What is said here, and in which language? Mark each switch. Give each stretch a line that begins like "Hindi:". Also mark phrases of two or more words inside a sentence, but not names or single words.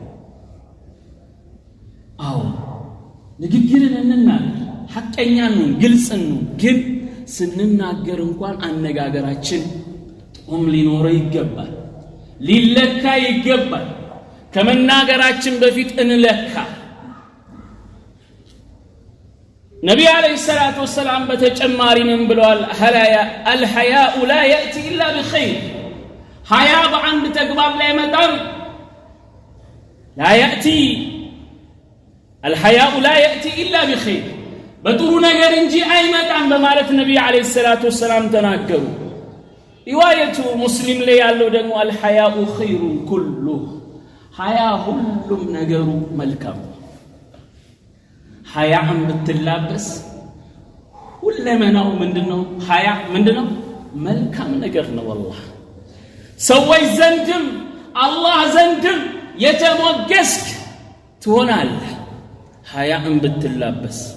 Amharic: አዎ ንግግርን እንናገር ሐቀኛ ነው ግልጽ ነው ግን ስንናገር እንኳን አነጋገራችን ጦም ሊኖረው ይገባል ሊለካ ይገባል ከመናገራችን በፊት እንለካ ነብዩ አለይሂ ሰላቱ ወሰለም በተጨማሪ ምን ብለዋል
Arabic: الحياء لا يأتي إلا
Amharic: بخير ሀያ በአንድ ተግባር ላይ መጣም
Arabic: لا يأتي الحياء لا يأتي إلا بخير
Amharic: በጥሩ ነገር እንጂ አይመጣም በማለት ነብዩ አለይሂ ሰላቱ ወሰለም ተናገሩ ሪዋየቱ ሙስሊም ላይ ያለው ደግሞ
Arabic: الحياء خير كله
Amharic: ሀያ ሁሉም ነገሩ መልካም ሀያም ብትላበስ ሁለመናው ምንድነው ሀያ ምንድነው መልካም ነገር ነው والله ሰዎች ዘንድም አላህ ዘንድም የተሞገስክ ትሆናለህ ሀያም ብትላበስ